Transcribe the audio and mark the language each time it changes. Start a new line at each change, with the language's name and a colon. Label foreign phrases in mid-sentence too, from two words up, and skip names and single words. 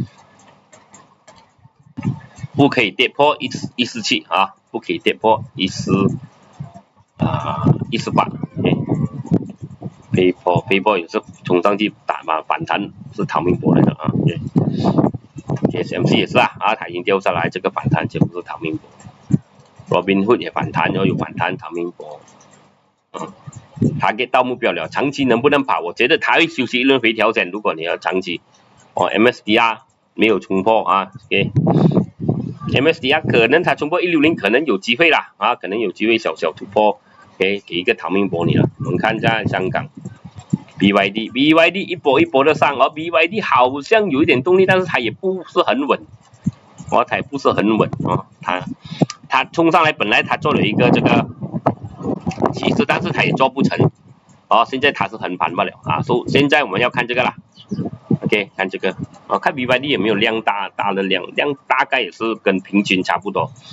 Chinese: 不可以跌破147啊，不可以跌破148。PayPal 也是冲上去打嘛，反彈是逃命波來的啊。TSMC 也是它已經掉下來，這個反彈就不是逃命波。Robinhood 也反彈，然後有反彈逃命波。target 到目標了，長期能不能跑？我覺得它會休息一輪回調先。如果你要長期，MSDR 沒有衝破啊 ，MSDR 可能它衝破160，可能有機會啦可能有機會小突破，給一個逃命波你了。我們看一下香港 BYD 一波一波的上，BYD 好像有一點動力，但是它也不是很穩，它也不是很穩它衝上來，本來它做了一個這個起勢，但是它也做不成，現在它是橫盤不了所以現在我們要看這個啦。OK， 看這個看 BYD 有沒有量大的量大概也是跟平均差不多